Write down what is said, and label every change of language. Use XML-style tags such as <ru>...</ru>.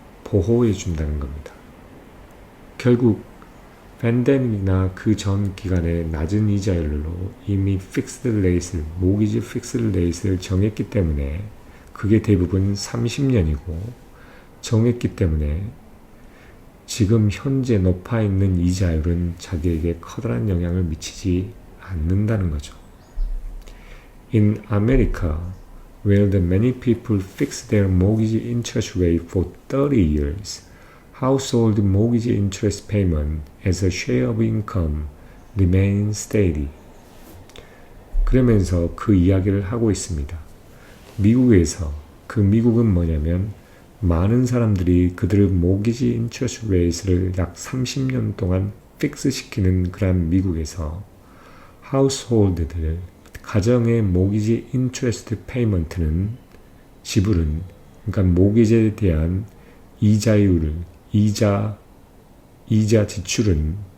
<ko>보호해 준다는 겁니다. 결국 팬데믹이나 그 전 기간에 낮은 이자율로 이미 픽스드 레이트를, 모기지 픽스드 레이트를 정했기 때문에 그게 대부분 30년이고 정했기 때문에 지금 현재 높아 있는 이자율은 자기에게 커다란 영향을 미치지 않는다는 거죠.</ko> <en>In America, where the many people fix their mortgage interest rate for 30 years, household mortgage interest payment as a share of income remains steady.</en> <ko>그러면서 그 이야기를 하고 있습니다. 미국에서, 그 미국은 뭐냐면 많은 사람들이 그들의 모기지 인트레스트 레이트를 약 30년 동안 픽스 시키는 그런 미국에서 하우스홀드들, 가정의 모기지 인트레스트 페이먼트는, 지불은, 그러니까 모기지에 대한 이자율을, 이자 지출은</ko>